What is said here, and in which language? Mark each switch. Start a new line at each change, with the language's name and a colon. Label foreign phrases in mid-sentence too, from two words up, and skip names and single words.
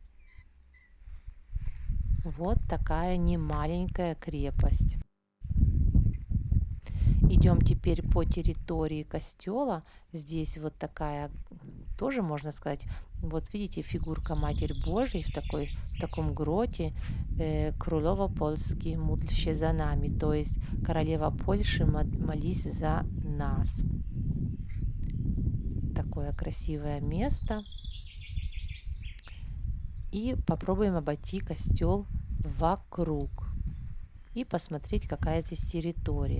Russian: Вот такая немаленькая крепость. Идем теперь по территории костела. Здесь вот такая, тоже можно сказать, вот видите, фигурка Матерь Божией в таком гроте,
Polish: Круlowo-Polski, módl się za nami,
Russian: то есть королева Польши, молись за нас. Такое красивое место. И попробуем обойти костел вокруг и посмотреть, какая здесь территория.